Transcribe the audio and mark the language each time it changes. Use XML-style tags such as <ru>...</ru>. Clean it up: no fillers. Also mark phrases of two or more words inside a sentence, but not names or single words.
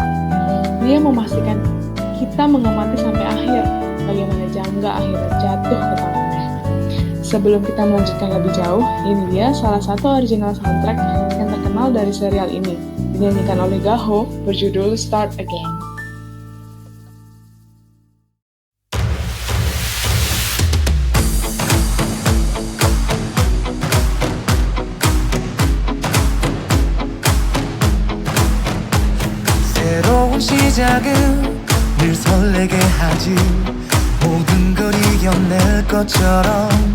<id>Dia memastikan kita mengamati sampai akhir bagaimana Jangga akhirnya jatuh ke tangannya. Sebelum kita melanjutkan lebih jauh, ini dia salah satu</id> <en>original soundtrack</en> <id>yang terkenal dari serial ini, dinyanyikan oleh Gaho berjudul Start Again.</id> <ko>시작은 늘 설레게 하지 모든 걸 이겨낼 것처럼</ko>